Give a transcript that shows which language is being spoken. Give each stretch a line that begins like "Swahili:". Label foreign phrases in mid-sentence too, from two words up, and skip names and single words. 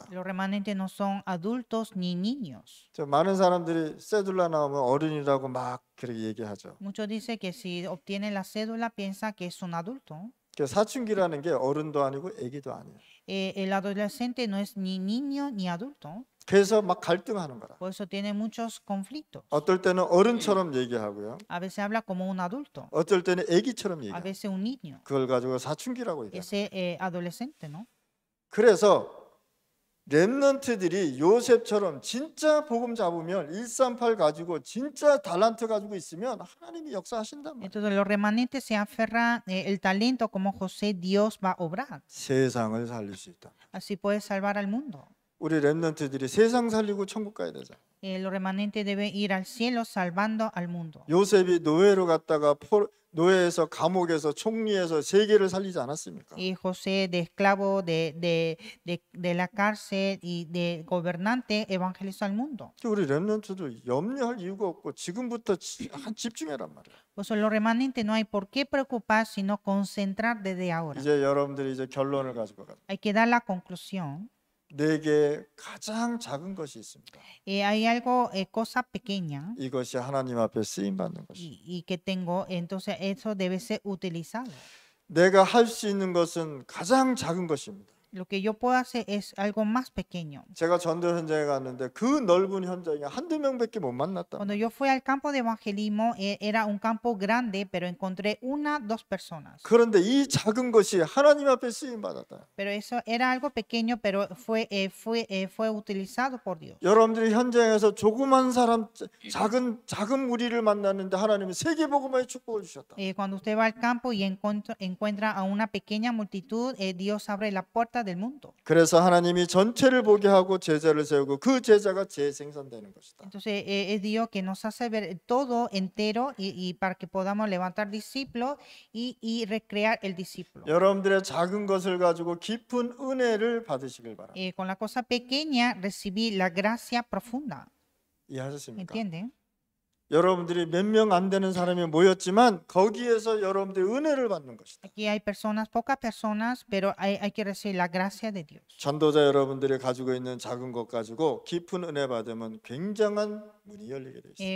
Spanish: Los remanentes no son adultos ni niños.
Korean: 저 많은 사람들이 세둘라 나오면 어른이라고 막 그렇게 얘기하죠.
Spanish: Muchos dicen que si obtienen la cédula piensan que es un adulto.
Korean: 그 사춘기라는 게 어른도 아니고 애기도 아니에요.
Spanish: El adolescente no es ni niño ni adulto.
Korean: 그래서 막 갈등하는 거라.
Spanish: Por eso tiene muchos conflictos.
Korean: 어떨 때는 어른처럼 얘기하고요.
Spanish: A veces habla como un adulto,
Korean: 어떨 때는 애기처럼
Spanish: a
Korean: 얘기해요.
Spanish: veces un niño.
Korean: 그걸 가지고 사춘기라고 얘기해요.
Spanish: Ese adolescente, ¿no?
Korean: 그래서 렘넌트들이 요셉처럼 진짜 복음 잡으면 138 가지고 진짜 달란트 가지고 있으면 하나님이 역사하신단 말이에요.
Spanish: Entonces los remanentes se aferran el talento como José, Dios va a obrar.
Korean: 세상을 살릴 수 있다.
Spanish: Así puede salvar al mundo.
Korean: 우리 렘넌트들이 세상 살리고 천국 가야 되잖아.
Spanish: Los remanentes deben ir al cielo salvando al mundo.
Korean: 요셉이 노예로 갔다가 노예에서 감옥에서 총리에서 세계를 살리지 않았습니까?
Spanish: Y José de esclavo de la cárcel y de gobernante evangelizó al mundo.
Korean: 우리 렘넌트도 염려할 이유가 없고 지금부터 집중해란 말이야.
Spanish: Pues los remanentes no hay por qué preocupar, sino concentrar desde ahora.
Korean: 이제 여러분들이 이제 결론을 가지고 가.
Spanish: Hay que dar la conclusión.
Korean: 내게 가장 작은 것이 있습니다.
Spanish: Hay algo, cosa pequeña
Korean: 이것이 하나님 앞에 쓰임 받는 것이.
Spanish: y que tengo, entonces eso debe ser utilizado.
Korean: 내가 할 수 있는 것은 가장 작은 것입니다.
Spanish: Lo que yo puedo hacer es algo más pequeño.
Korean: 제가 전도 현장에 갔는데 그 넓은 현장에 한두 명밖에 못 만났다.
Spanish: Cuando yo fui al campo de evangelismo, era un campo grande, pero encontré dos personas.
Korean: 그런데 이 작은 것이 하나님 앞에 쓰임 받았다.
Spanish: Pero eso era algo pequeño, pero fue utilizado por Dios.
Korean: 여러분들이 현장에서 조그만 사람, 작은 무리를 만났는데 하나님은 세계복음화의 축복을 주셨다.
Spanish: Cuando usted va al campo y encuentra a una pequeña multitud, Dios abre la puerta del mundo.
Korean: 그래서 하나님이 전체를 보게 하고 제자를 세우고 그 제자가 재생산되는 것이다.
Spanish: Entonces es Dios que nos hace ver todo entero y para que podamos levantar discípulos y recrear el discípulo.
Korean: 여러분들의 작은 것을 가지고 깊은 은혜를 받으시길 바랍니다.
Spanish: Con la cosa pequeña recibí la gracia profunda.
Korean: 이해하셨습니까?
Spanish: ¿Entienden?
Korean: 여러분들이 몇 명 안 되는 사람이 모였지만 거기에서 여러분들이 은혜를 받는 것이다.
Spanish: Aquí hay personas, pocas personas, pero hay que recibir la gracia de Dios.
Korean: 전도자 여러분들이 가지고 있는 작은 것 가지고 깊은 은혜 받으면 굉장한 문이 열리게 돼 있습니다.